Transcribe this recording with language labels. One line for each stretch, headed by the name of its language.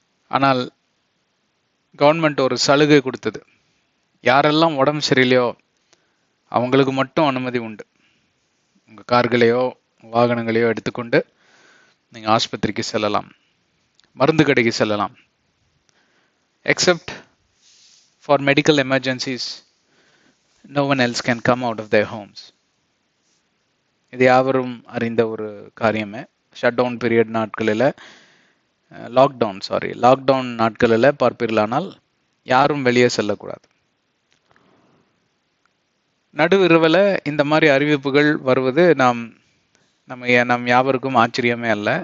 Tamil: ஆனால் கவர்மெண்ட் ஒரு சலுகை கொடுத்தது. யாரெல்லாம் உடம்பு சரியில்லையோ அவங்களுக்கு மட்டும் அனுமதி உண்டு. உங்கள் கார்களையோ வாகனங்களையோ எடுத்துக்கொண்டு நீங்கள் ஆஸ்பத்திரிக்கு செல்லலாம், மருந்து கடைக்கு செல்லலாம்.
English: Except for medical emergencies no one else can come out of their homes.
Tamil: இது யாவரும் அறிந்த ஒரு காரியமே. ஷட் டவுன் பீரியட் நாட்களில் லாக்டவுன் நாட்களில் பார்ப்பீர்களானால் யாரும் வெளியே செல்லக்கூடாது. நடுவிரவில் இந்த மாதிரி அறிவிப்புகள் வருவது நம் யாவருக்கும் ஆச்சரியமே அல்ல.